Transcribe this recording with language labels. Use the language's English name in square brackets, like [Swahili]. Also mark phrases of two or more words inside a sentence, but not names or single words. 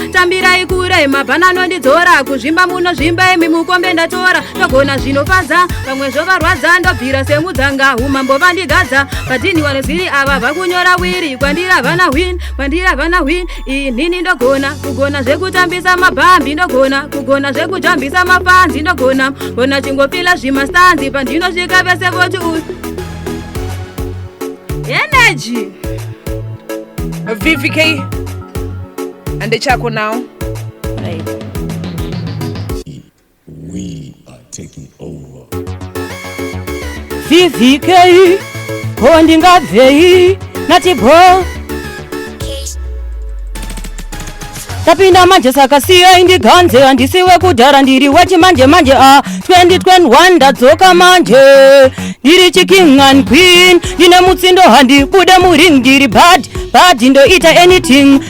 [Shona] tambirai kure, mabhana nondidzora, kuzvimba munozvimba, imi mukombe ndatora, ndogona zvinofadza, vamwe zvovarwadza, ndobvira semudzanga, umambo vandigadza, padhini vanozviri ava vakunyora wiri, kwandira vana win, kwandira vana win, inini ndogona, kugona zvekutambisa mabhambi, ndogona, kugona zvekujambisa mafanzi, ndogona, gona chingofila zvimasanzi, pandinosvika vese voti uyu. [English] Energy. V V K. [Shona] Ande chako [English] now. Right. We are taking over. [Shona] V V K, ko ndingabvei, nati bo. Tapinda manje saka siyai ndiganze, handisi wekudhara, ndiri wechimanje manje, ah, [English] twenty twenty-one [Shona] ndadzoka manje. Ndiri chiking [English] and queen, [Shona] ndine mutsindo handibude muring, ndiri bad, bad ndoita anything.